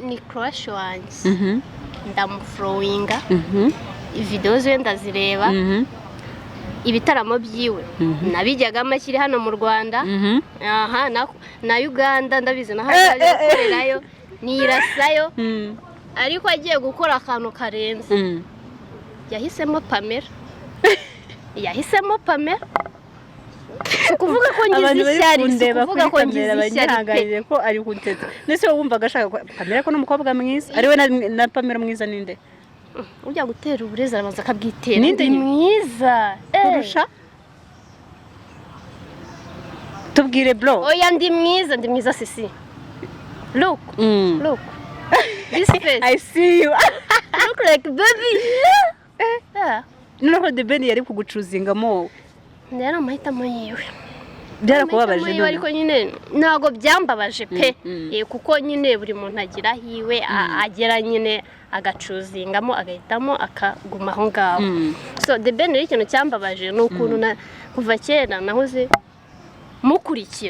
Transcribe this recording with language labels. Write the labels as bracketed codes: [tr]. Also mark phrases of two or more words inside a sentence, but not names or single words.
[rw] ni crush wanjye ndamuflowinga video ze ndazireba ibitaramo byiwe nabijyaga amakiri hano mu Rwanda na Uganda ndabizi naho akorerayo nirasayo ariko agiye gukora akantu karenze yahisemo Pamela kuvuga ko ngize ishyari ko ari kunteta nese wumva gashaka Pamela ko n'umukobwa mwiza ari we na Pamela mwiza ninde ujya gutera uburezi arabanza akabwitera ninde mwiza kurusha tubwire bro oya ndi mwiza sisi [en] look this face I see you look like baby [rw] noneho The Ben yari kugucuzingamo ndera amahitamo yiwe byarakubabaje none ariko nyine ntago byambabaje pe kuko nyine buri muntu agira hiwe agera nyine agacuzingamo agahitamo akaguma aho ngaho so The Ben ikintu cyambabaje ni ukuntu kuva kera nahoze mukurikira